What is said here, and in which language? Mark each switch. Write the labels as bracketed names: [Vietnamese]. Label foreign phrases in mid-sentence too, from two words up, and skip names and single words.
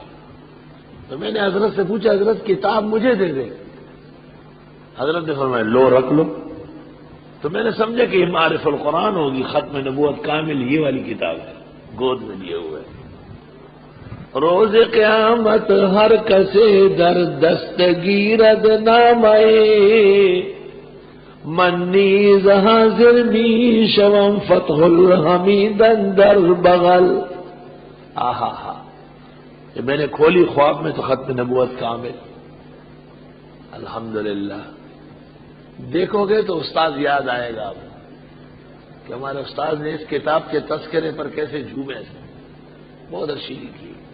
[Urdu] تو میں نے حضرت سے پوچھا حضرت کتاب مجھے دے دیں. حضرت نے فرمایا لو رکھ لو. تو میں نے سمجھا کہ یہ معرف القرآن ہوگی، ختم نبوت کامل یہ والی کتاب ہے، گود میں لیے ہوئے. [Persian] روز قیامت ہر کسے در دستگیرد نامے، من نیز حاضر می شوم فتح الحمیدن در بغل. [Urdu] کہ میں نے کھولی خواب میں تو ختم نبوت کامل. الحمدللہ. دیکھو گے تو استاد یاد آئے گا آپ کہ ہمارے استاد نے اس کتاب کے تذکرے پر کیسے جھومے تھے. بہت اچھی لکھی.